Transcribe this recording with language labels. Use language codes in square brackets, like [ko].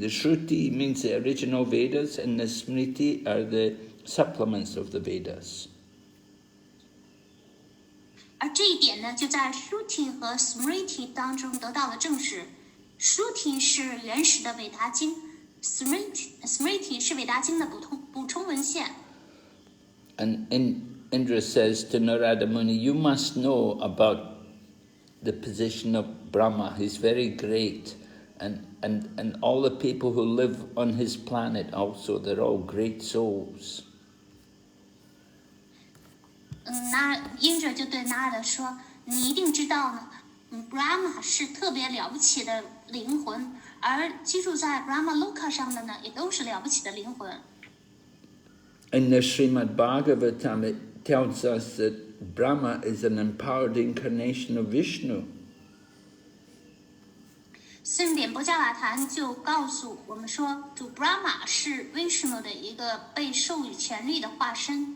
[en] The Shruti means the original Vedas, and the Smriti are the supplements of the Vedas. [zh] 而这一点呢，就在 Shruti 和 Smriti 当中得到了证实。 Shruti 是原始的韦达经。Smriti 是韦达经的补充文献。 [en] And Indra says to Narada Muni, you must know about the position of Brahma. He's very great. And all the people who live on his planet also, they're all great souls. [zh] Indra 就对拿尔德说，你一定知道呢。Brahma 是特别了不起的灵魂，而居住在 Brahma Loka 上的呢，也都是了不起的灵魂。 [en] In the Srimad Bhagavatam, it tells us that Brahma is an empowered incarnation of Vishnu. [zh] 圣典波加瓦坛就告诉我们说，主 Brahma 是 Vishnu 的一个被授予权力的化身。